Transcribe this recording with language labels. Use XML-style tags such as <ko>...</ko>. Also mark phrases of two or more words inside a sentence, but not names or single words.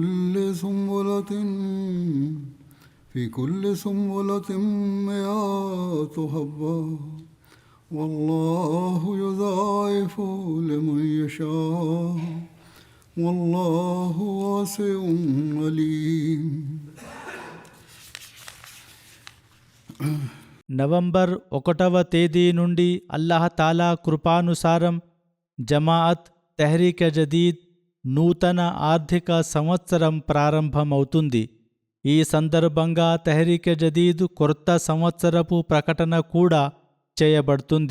<ar>كل سنبلة مئات حبة والله يضاعف لمن يشاء والله واسع عليم.</ar> <te>నవంబర్ 1వ తేదీ నుండి అల్లాహతాలా కృపానుసారం జమాఅత్ తెహ్రీక్ జదీద్ నూతన ఆర్థిక సంవత్సరం ప్రారంభమవుతుంది. ఈ సందర్భంగా తెహ్రీక్ జదీద్ కొత్త సంవత్సరపు ప్రకటన కూడా చేయబడుతుంది.</te>